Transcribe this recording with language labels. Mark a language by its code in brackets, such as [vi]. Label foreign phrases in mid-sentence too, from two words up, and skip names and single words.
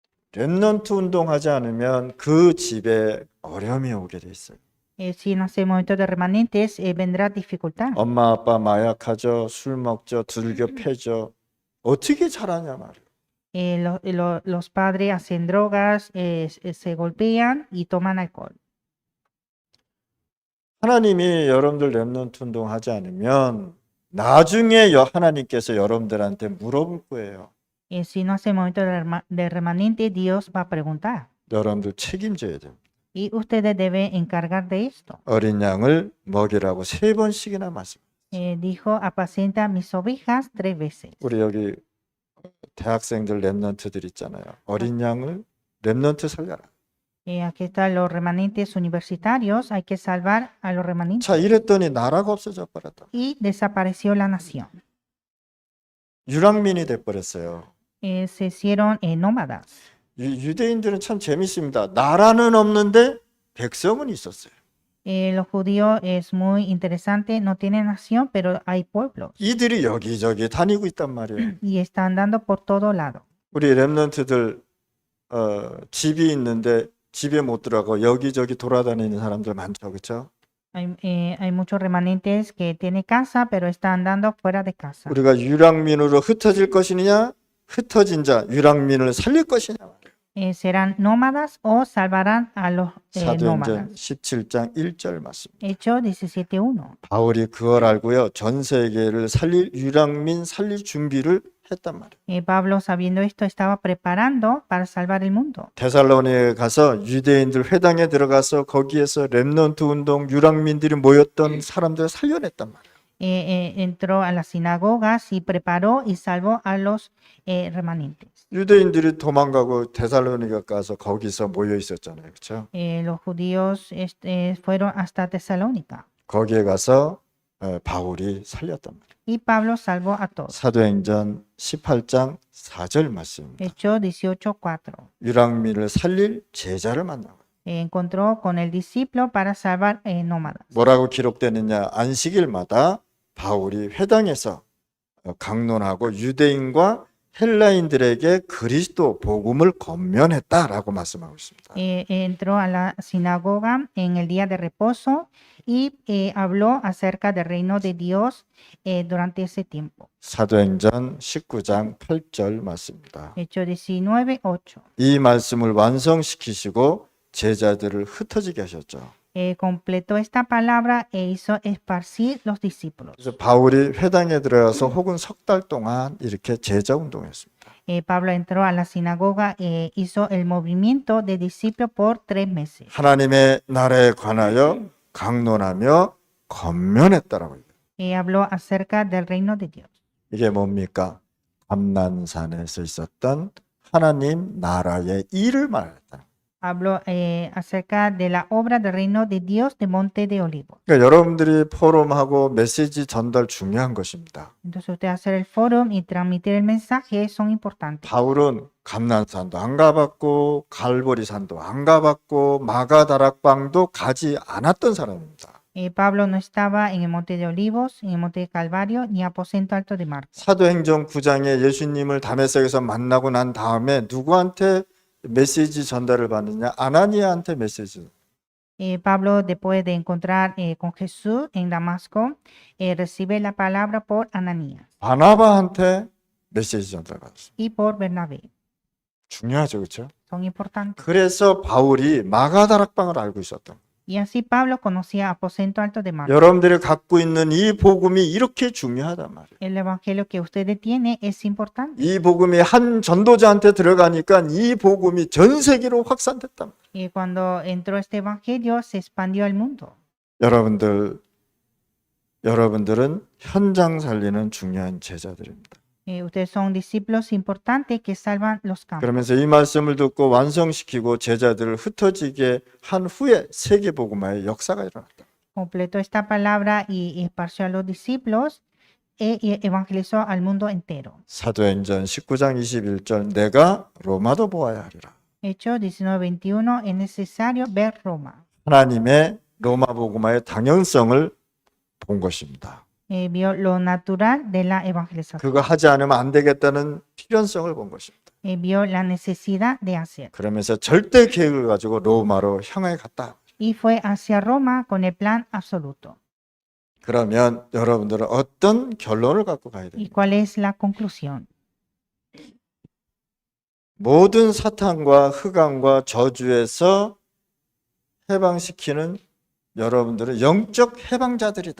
[ko] 렘넌트 운동하지 않으면 그 집에 어려움이 오게 돼 있어요. [es] Si no hacemos esto de remanentes, vendrá dificultad. [ko] 엄마 아빠 마약하죠, 술 먹죠, 들겨 패죠. 어떻게 잘하냐 말이에요. [es] Los padres hacen drogas, se golpean y toman alcohol. [ko] 하나님이 여러분들 렘넌트 운동하지 않으면 나중에 하나님께서 여러분들한테 물어볼 거예요. [es] Si no hacemos esto de remanente, Dios va a preguntar. [ko] 여러분들 책임져야 됩니다. [es] Y ustedes deben encargar de esto. [ko] 어린 양을 먹이라고 3번씩이나 말씀. [es] Dijo, apacenta mis ovejas 3 veces. [ko] 우리 여기 대학생들 렘넌트들 있잖아요. 어린 양을 렘넌트 살려라. [es] Aquí están los remanentes universitarios. Hay que salvar a los remanentes. [ko] 자, 이랬더니 나라가 없어져 버렸다. [es] Y desapareció la nación. [ko] 유랑민이 돼 버렸어요. [es] Se hicieron nómadas. [ko] 유대인들은 참 재밌습니다. 나라는 없는데 백성은 있었어요. [es] Los judíos es muy interesante, no tienen nación, pero hay pueblos [ko] 이들이 여기저기 다니고 있단 말이에요. [es] y están dando por todo lado. [ko] 우리 렘넌트들 집이 있는데 집에 못 들어가고 여기저기 돌아다니는 사람들 많죠, 그렇죠? [es] Hay muchos remanentes que tienen casa, pero están andando fuera de casa. [ko] 우리가 유랑민으로 흩어질 것이냐, 흩어진 자 유랑민을 살릴 것이냐. [es] ¿Serán nómadas o salvarán a los 사도행전 nómadas? [ko] 17장 1절 말씀. [es] Hechos 17:1. [ko] 바울이 그걸 알고요, 전 세계를 살릴 유랑민 살릴 준비를 했단 말이에요. [es] Pablo, sabiendo esto, estaba preparando para salvar el mundo. [ko] 데살로니에 가서 유대인들 회당에 들어가서 거기에서 렘넌트 운동 유랑민들이 모였던 사람들을 살려냈단 말이에요. [es] Entró a las sinagogas y preparó y salvó a los remanentes. [ko] 유대인들이 도망가고 데살로니가 가서 거기서 모여 있었잖아요, 그렇죠? [es] Los judíos fueron hasta Tesalónica [ko] 거기에 가서 바울이 살렸단 말이에요. [es] y Pablo salvó a todos. [ko] 사도행전 18장 4절 말씀입니다. [es] Hechos 18:4. [ko] 유랑민을 살릴 제자를 만나고. [es] Encontró con el discípulo para salvar nómadas. [ko] 뭐라고 기록되느냐? 안식일마다 바울이 회당에서 강론하고 유대인과 헬라인들에게 그리스도 복음을 권면했다라고 말씀하고 있습니다. [es] Entró a la sinagoga en el día de reposo y habló acerca del reino de Dios durante ese tiempo. [ko] 사도행전 19장 8절 말씀입니다. [es] Hechos 19:8. [ko] 이 말씀을 완성시키시고 제자들을 흩어지게 하셨죠. [es] Completó esta palabra e hizo esparcir los discípulos. [ko] 그래서 바울이 회당에 들어가서 혹은 석 달 동안 이렇게 제자 운동했습니다. [es] Pablo entró a la sinagoga e hizo el movimiento de discípulos por 3 meses. [ko] 하나님의 나라에 관하여 강론하며 권면했다라고 해요. [es] Habló acerca del reino de Dios. [ko] 이게 뭡니까? 감난산에서 있었던 하나님 나라의 일을 말했다. [es] Habló acerca de la obra del reino de Dios de Monte de Olivos. [ko] 그러니까 여러분들이 포럼하고 메시지 전달 중요한 것입니다. [es] Entonces usted hacer el foro y transmitir el mensaje son importantes. [ko] 바울은 감난산도 안 가봤고 갈보리산도 안 가봤고 마가다락방도 가지 않았던 사람입니다. [es] Pablo no estaba en el Monte de Olivos, en el Monte de Calvario, ni aposento alto de Marcos. [ko] 사도행전 9장에 예수님을 다메섹에서 만나고 난 다음에 누구한테 메시지 전달을 받느냐? 아나니아한테 메시지. [es] Pablo, después de encontrar con Jesús en Damasco, recibe la palabra por Ananías [ko] 바나바한테 메시지 전달 받았어요. [es] y por Bernabé. [ko] 중요하죠, 그렇죠? [es] Son importantes. [ko] 그래서 바울이 마가다락방을 알고 있었던. [es] Y así Pablo conocía aposento alto de Marcos. [ko] 여러분들이 갖고 있는 이 복음이 이렇게 중요하단 말이에요. [es] El evangelio que ustedes tienen es importante. [ko] 이 복음이 한 전도자한테 들어가니까 이 복음이 전 세계로 확산됐단 말이에요. [es] Y cuando entró este evangelio, se expandió al mundo. [ko] 여러분들은 현장 살리는 중요한 제자들입니다. [es] Ustedes son discípulos importantes que salvan los campos. [ko] 그러면서 이 말씀을 듣고 완성시키고 제자들을 흩어지게 한 후에 세계 복음화의 역사가 일어났다. [es] Completó esta palabra y esparció a los discípulos y evangelizó al mundo entero. [ko] 사도행전 19장 21절 내가 로마도 보아야 하리라. [es] Hechos 19:21 es necesario ver Roma. [ko] 하나님의 로마 복음화의 당연성을 본 것입니다. [es] Vio lo natural de la evangelización. [ko] 그거 하지 않으면 안 되겠다는 필연성을 본 것입니다. [es] vio la necesidad de hacer [ko] 그러면서 절대 계획을 가지고 로마로 향해 갔다. [es] y fue hacia Roma con el plan absoluto. [ko] 그러면 여러분들은 어떤 결론을 갖고 가야 [es] ¿Y [ko] 됩니까? [es] cuál es la conclusión? [ko] 모든 사탄과 흑암과 저주에서 해방시키는 여러분들은 영적 해방자들이다.